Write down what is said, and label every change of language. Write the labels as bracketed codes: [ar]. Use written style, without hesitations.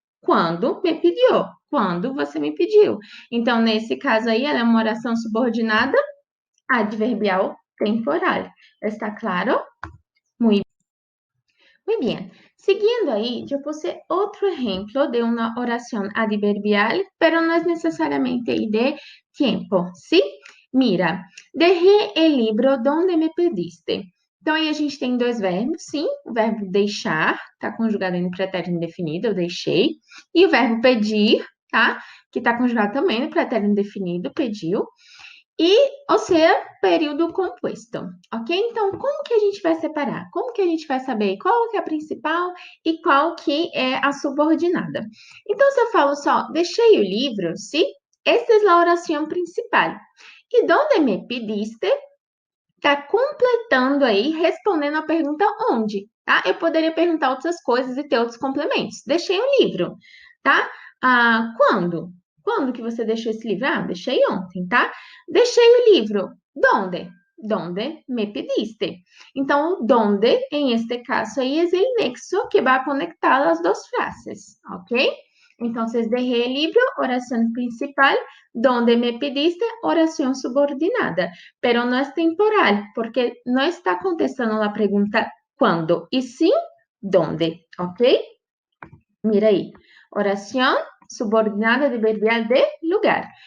[pt] Quando me pediu, quando você me pediu. Então, nesse caso aí, ela é uma oração subordinada adverbial temporal. Está claro? Muito bem. Seguindo aí, eu puse outro exemplo de uma oração adverbial, pero não é necessariamente de tempo, ¿sí? [es] Mira, dejé el libro donde me pediste. [pt] Então, aí a gente tem dois verbos, sim. O verbo deixar, tá conjugado no pretérito indefinido, eu deixei. E o verbo pedir, tá? Que tá conjugado também no pretérito indefinido, pediu. e, ou seja, período composto, ok? Então, como que a gente vai separar? Como que a gente vai saber qual que é a principal e qual que é a subordinada? Então, se eu falo só, deixei o livro, sim? Esta é a oração principal. E donde me pediste, está completando aí, respondendo a pergunta onde, tá? Eu poderia perguntar outras coisas e ter outros complementos. Deixei um livro, tá? Quando? Quando que você deixou esse livro? Ah, deixei ontem, tá? Deixei o livro. Donde? [es] Donde me pediste. [pt] Então, o donde, em este caso aí, é o nexo que vai conectar as duas frases, ok? [es] Então, dejé el libro, oración principal, donde me pediste, oración subordinada, pero no es temporal, porque no está contestando la pregunta cuándo, y sí dónde, ¿ok? Mira ahí, oración subordinada adverbial de lugar.